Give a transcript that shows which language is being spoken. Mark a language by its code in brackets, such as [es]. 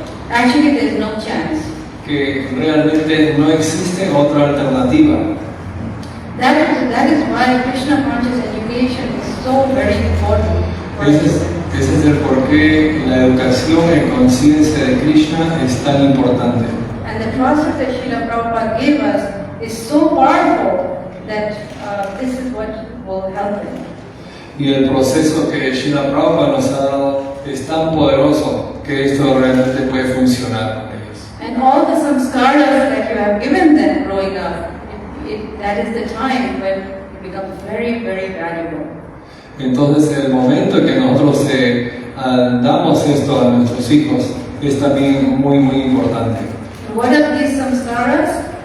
[en] Actually there is no chance. [es] Que realmente no existe otra alternativa. [en] That is why Krishna conscious education is so very important for us. [es] Ese es el porqué la educación en conciencia de Krishna es tan importante. [en] And the process that Srila Prabhupada gave us is so powerful that this is what will help them. [es] Y el proceso que Srila Prabhupada nos ha dado es tan poderoso que esto realmente puede funcionar con ellos. [en] And all the samskaras that you have given them growing up, that is the time when it becomes very, very valuable. [es] Entonces el momento en que nosotros damos esto a nuestros hijos es también muy, muy importante. [en] What are these samskaras?